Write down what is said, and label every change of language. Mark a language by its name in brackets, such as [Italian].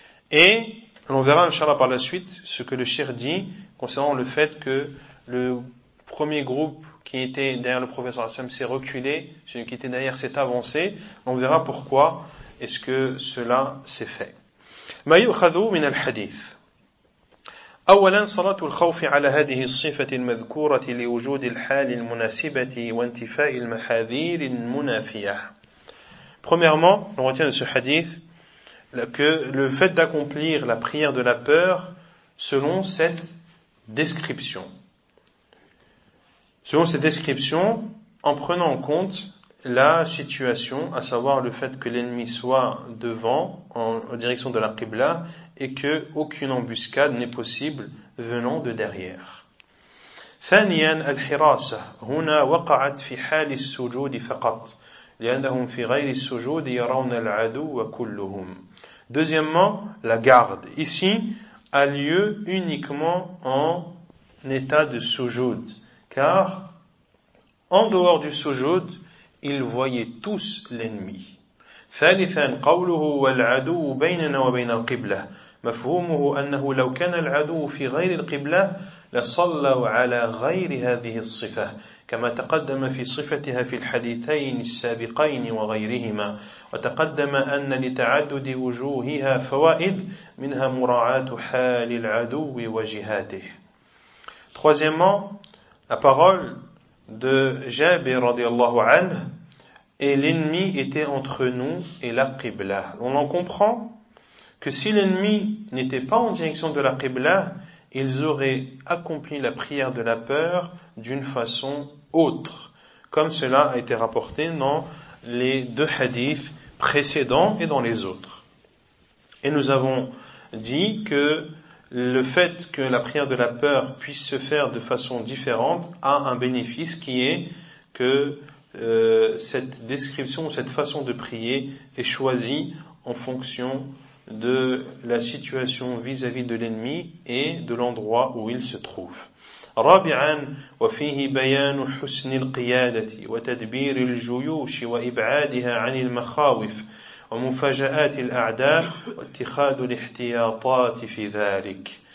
[French] Et on verra, Inch'Allah, par la suite, ce que le Cheikh dit concernant le fait que le premier groupe qui était derrière le professeur Hassan s'est reculé, celui qui était derrière s'est avancé. On verra pourquoi est-ce que cela s'est fait. [Arabic] ما يؤخذ من الحديث. أولا صلاة الخوف على هذه الصفة المذكورة لوجود الحال المناسبة وانتفاء المحاذير المنافية. [French] Premièrement, on retient de ce hadith que le fait d'accomplir la prière de la peur selon cette description. Selon cette description, en prenant en compte la situation, à savoir le fait que l'ennemi soit devant, en direction de la Qibla, et que aucune embuscade n'est possible venant de derrière. [Arabic] ثانياً الحراسة هنا وقعت في حال السجود فقط لأنهم في غير السجود يرون العدو وكلهم. [French] Deuxièmement, la garde ici a lieu uniquement en état de sujoud. Car en dehors du sujoud, ils voyaient tous l'ennemi. [Arabic] ثالثا قوله والعدو بيننا وبين القبلة مفهومه أنه لو كان العدو في غير القبلة لصلوا على غير هذه الصفة كما تقدم في صفتها في الحديثين السابقين وغيرهما وتقدم أن لتعدد وجوهها فوائد منها مراعاة حال العدو وجهاته. [French] Troisièmement, la parole de Jabir radiallahu anhu est l'ennemi était entre nous et la Qibla. On en comprend que si l'ennemi n'était pas en direction de la Qibla, ils auraient accompli la prière de la peur d'une façon autre, comme cela a été rapporté dans les deux hadiths précédents et dans les autres. Et nous avons dit que le fait que la prière de la peur puisse se faire de façon différente a un bénéfice qui est que cette description, cette façon de prier est choisie en fonction de la situation vis-à-vis de l'ennemi et de l'endroit où il se trouve. [Arabic] رابعا وفيه بيان حسن القيادة وتدبير الجيوش وإبعادها عن المخاوف ومفاجآت الأعداء واتخاذ الاحتياطات في ذلك.